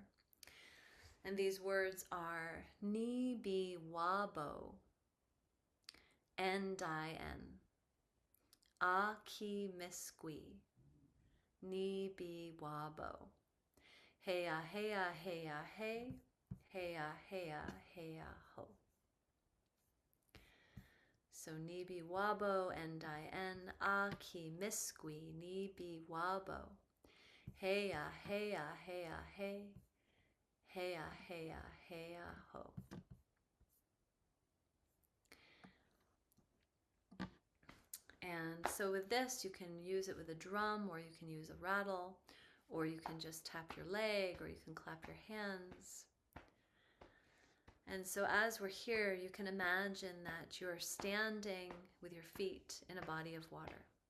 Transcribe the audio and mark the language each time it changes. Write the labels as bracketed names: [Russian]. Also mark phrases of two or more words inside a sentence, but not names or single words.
[English] And these words are [Ojibwa] Ni Bi Wabo Ndien A Ki Misqui Ni Bi Wabo Heya Heya Heya Hey Heya Heya Heya Ho. So Ni Bi Wabo Ndien A Ki Misqui Ni Bi Wabo Heya Heya Heya Hey Heya Heya Heya Ho. [English] And so with this, you can use it with a drum, or you can use a rattle, or you can just tap your leg, or you can clap your hands. And so as we're here, you can imagine that you're standing with your feet in a body of water.